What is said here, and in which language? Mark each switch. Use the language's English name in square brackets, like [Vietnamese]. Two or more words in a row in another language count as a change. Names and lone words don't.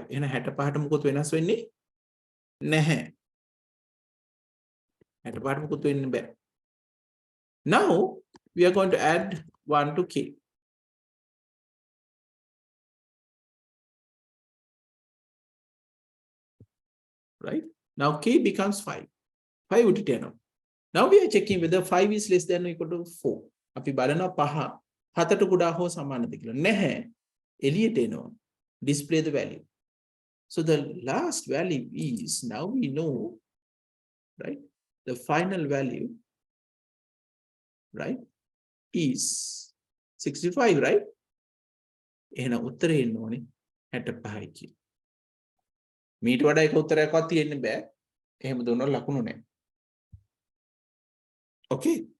[English] And now we are going to add 1 to K. Right? Now K becomes 5. 5 would 10. Now we are checking whether 5 is less than or equal to 4. [Sinhala] අපි බලනවා 5 7ට කුඩා හෝ සමානද කියලා. නැහැ. එළියට එනවා. [English] Display the value. So the last value is, now we know, right? The final value, right, is 65, right? [Sinhala] එහෙනම් උත්තරේ එන්න ඕනේ 65යි කියලා. මීට වඩා එක උත්තරයක්වත් තියෙන්න බෑ. එහෙම දුන්නොත් ලකුණු නැහැ. [English] Okay.